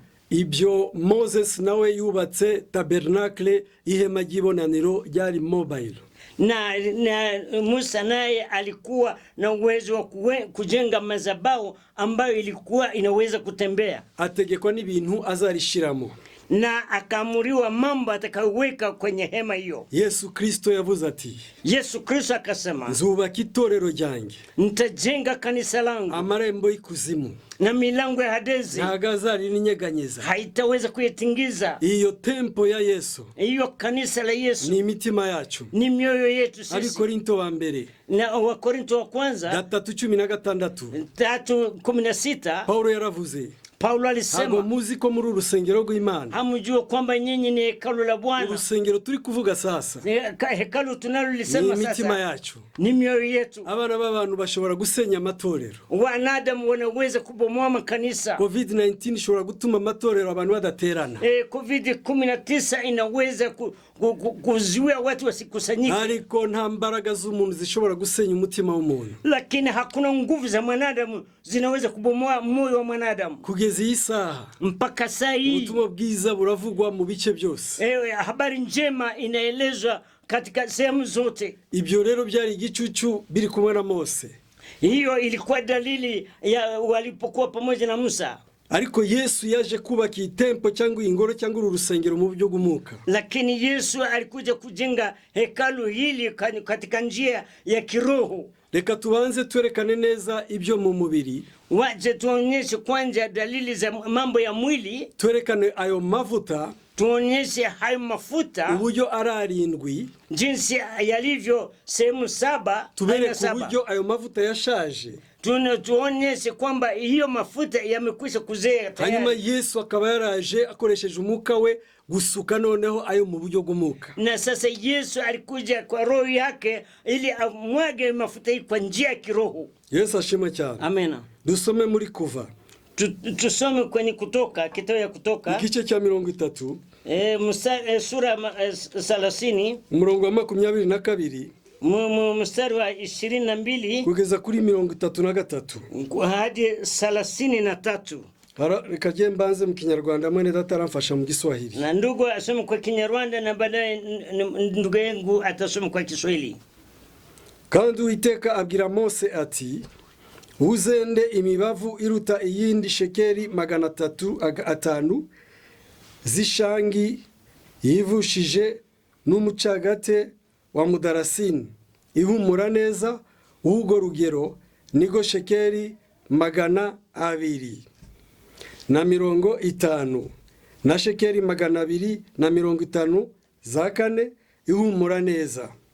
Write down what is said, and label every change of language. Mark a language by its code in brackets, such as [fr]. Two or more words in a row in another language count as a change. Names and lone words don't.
[rw] Ibyo Moses nawe yubatse tabernacle ihema ry'ibonaniro ryari mobile. [sw] Na Musa naye alikuwa na uwezo wa kujenga madhabahu ambayo ilikuwa inaweza kutembea. [rw] Ategekwa n'ibintu azarishiramo. [sw] Na akaamuriwa mambo atakayoweka kwenye hema hiyo. [rw] Yesu Kristo yavuze ati, [sw] Yesu Kristo akasema, [rw] nzubaka itorero ryanjye, [sw] nitajenga kanisa langu, [rw] amarembo y'ikuzimu [sw] na milango ya Hadezi [rw] ntago azarinyeganyeza, [sw] haitaweza kuyatingiza. [rw] Iyo tempo ya Yesu, [sw] iyo kanisa la Yesu [rw] ni imitima yacu, [sw] ni mioyo yetu sisi. [rw] Abikorinto wa mbere [sw] na Wakorinto wa kwanza 3:16 3:16 [rw] Paulo yaravuze, [sw] Paulo alisema, [rw] ntabwo muzi ko muri urusengero rw'Imana, [sw] hamjua kwamba nyinyi ni hekalu la Bwana. [rw] Urusengero turi kuvuga sasa, [sw] hekalu tunalolisema sasa, [rw] ni imitima yacu, [sw] ni mioyo yetu. [rw] Abana b'abantu bashobora gusenya amatorero, [sw] wanadamu wanaweza kubomoa makanisa. [rw] COVID-19 ishobora gutuma amatorero abantu badaterana. [sw] COVID-19 inaweza kuzuia watu wasikusanyike, [rw] ariko nta mbaraga z'umuntu zishobora gusenya umutima w'umuntu. [sw] Lakini hakuna nguvu za mwanadamu zinaweza kubomoa moyo wa mwanadamu. [rw] Kugeza iyi saha, [sw] mpaka saa hii, [rw] ubutumwa bwiza buravugwa mu bice byose. [sw] Habari njema inaelezwa katika sehemu zote. [rw] Ibyo rero byari igicucu biri kumwe na Mose. [sw] Hiyo ilikuwa dalili ya walipokuwa pamoja na Musa. [rw] Ariko Yesu yaje kubaka itempo cyangwa ingoro cyangwa urusengero mu buryo bw'umwuka. [sw] Lakini Yesu alikuja kujenga hekalu hili katika njia ya kiroho. [rw] Reka tubanze twerekane neza ibyo mu mubiri. [sw] Waje tuonyeshe kwanza dalili za mambo ya mwili. [rw] Twerekane ayo mavuta. [sw] Tuonyeshe hayo mafuta [rw] uburyo ararindwi, [sw] jinsi yalivyo sehemu 7. [rw] Tubereke uburyo ayo mavuta yashaje. [sw] Tuonyeshe kwamba hiyo mafuta yamekwisha kuzea tayari. [rw] Hanyuma Yesu akaba yaraje akoresheje umwuka we gusuka noneho ayo mu buryo bw'umwuka. [sw] Na sasa Yesu alikuja kwa roho yake ili amwage mafuta hii kwa njia ya kiroho. [rw] Yesu ashimwe cyane. Amena. Dusome muri Kuva. [sw] Tusome kwenye Kutoka, kitabu ya Kutoka. [rw] Igice cya 30. [sw] Sura 30. [rw] Umurongo wa 22. [sw] Mstari wa 22 [rw] kugeza kuri 33 [sw] hadi 33. [rw] Reka je mbanze mu Kinyarwanda, mwene data aramfasha mu Giswahili. [sw] Na ndugu asome kwa Kinyarwanda na baadaye ndugu yangu atasoma kwa Kiswahili. [rw] Kandi Uwiteka abwira Mose ati, uzende imibavu iruta iyindi shekeri 305 zishangi yivushije n'umucagate wa mudarasini ihumura neza, uhugo rugero nigo shekeri 250 na shekeri 250 za kane ihumura neza.